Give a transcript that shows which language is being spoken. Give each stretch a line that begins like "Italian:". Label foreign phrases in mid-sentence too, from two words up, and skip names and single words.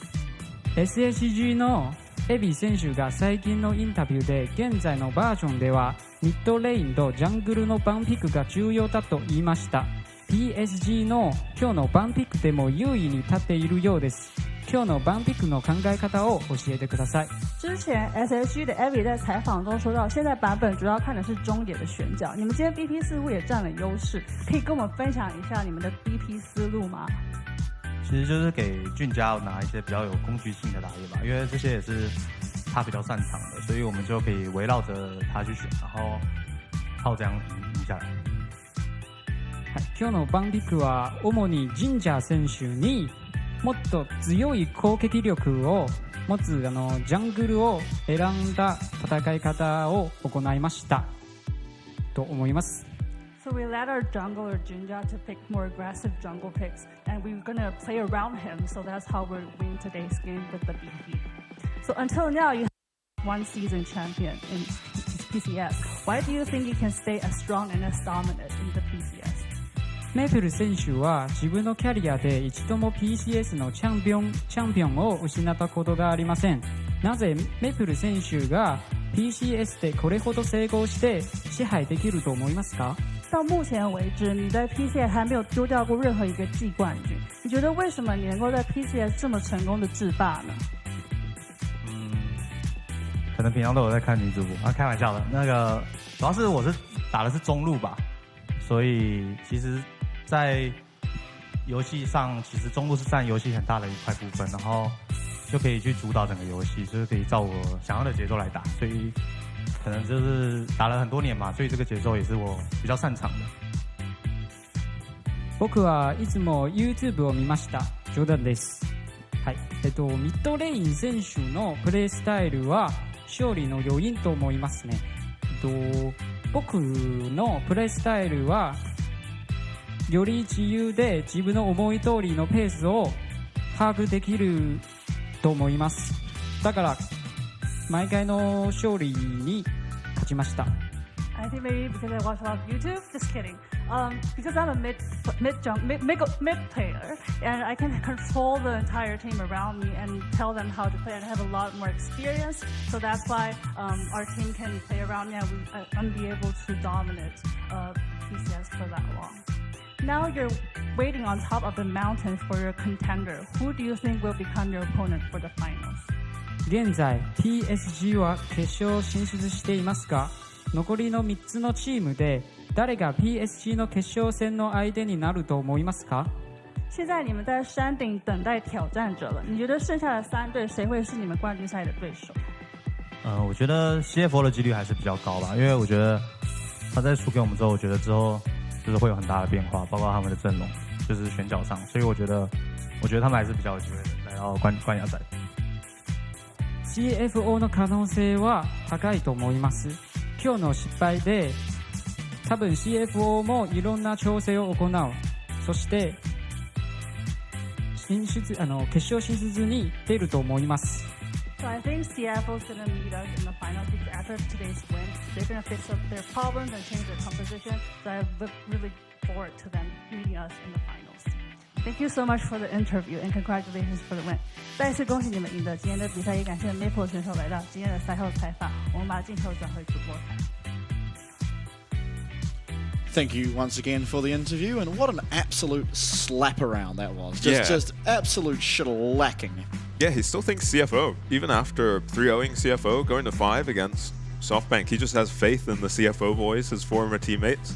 Japanese: SSG のエビ選手が最近のインタビューで現在のバージョンではミッドレインとジャングルのバンピックが重要だと言いました。PSG の今日のバンピックでも優位に立っているようです。今日のバンピックの考え方を教えてください。
Chinese: 之前 SSG 的 Evie 在采访中说到，现在版本主要看的是中野的选角。你们今天 BP 似乎也占了优势，可以跟我们分享一下你们的 BP 思路吗？其实就是给俊佳拿一些比较有工具性的打野吧，因为这些也是他比较擅长的，所以我们就可以围绕着他去选，然后靠这样赢下来。
Japanese: 今日のバンピックは主にジンジャー選手にもっと強い攻撃力を持つジャングルを選んだ戦い方を行いましたと思います。
English: So we let our jungler Jinja to pick more aggressive jungle picks, and we're gonna play around him. So that's how we're winning today's game with the BP. So until now, you have 1 season champion in PCS. Why do you think you can stay as strong and as dominant in the PCS?
Japanese: メープル選手は自分のキャリアで一度も PCS のチャンピオンを失ったことがありません。なぜメープル选手が PCS でこれほど成功して支配できると思いますか？
Chinese: 到目前为止，你在 PCS 还没有丢掉过任何一个季冠军。你觉得为什么你能够在 PCS 这么成功的制霸呢？可能平常都有在看女主播开玩笑的。主要是我是打的是中路吧，所以其实。在游戏上，其实中路是占游戏很大的一块部分，然后就可以去主导整个游戏，就是可以照我想要的节奏来打，所以可能就是打了很多年嘛，所以这个节奏也是我比较擅长的。
Japanese: 僕はいつも YouTube を見ました。冗談です。はい。ミッドレイン選手のプレースタイルは勝利の要因と思いますね。僕のプレースタイルはより自由で自分の思い通りのペースを把握できると思います。だから毎回の勝利に勝ちました。
English: I think maybe because I watch a lot of YouTube. Just kidding. Because I'm a mid player, and I can control the entire team around me and tell them how to play. And I have a lot more experience, so that's why our team can play around me, and I'm be able to dominate PCS for that long. Now you're waiting on top of the mountain for your contender. Who do you think will become your opponent for the finals?
Japanese: 現在 PSG は決勝進出していますが、残りの3つのチームで誰が PSG の決勝戦の相手になると思いますか？
Chinese: 现在你们在山顶等待挑战者了，你觉得剩下的3队谁会是你们冠军赛的对手？我觉得 CFO 的几率还是比较高吧，因为我觉得他在输给我们之后，我觉得之后就是会有很大的变化，包括他们的阵容，就是选角上，所以我觉得他们还是比较有机会来到冠亚赛。
Japanese: CFO の可能性は高いと思います。今日の失敗で多分 CFO もいろんな調整を行う。そして決勝進出に出ると思います。
English: So I think CFO is going to meet us in the finals because after today's win, they're going to fix up their problems and change their composition. So I look really forward to them meeting us in the finals. Thank you so much for the interview and congratulations for the win.
Chinese: 再次恭喜你们赢得今天的比赛，也感谢 Maple 选手来到今天的赛后采访。我们把镜头转回主播台。
English: Thank you once again for the interview, and what an absolute slap around that was. Just absolute shellacking. Yeah, he still thinks CFO. Even after 3-0ing CFO, going to 5 against SoftBank, he just has faith in the CFO boys, his former teammates.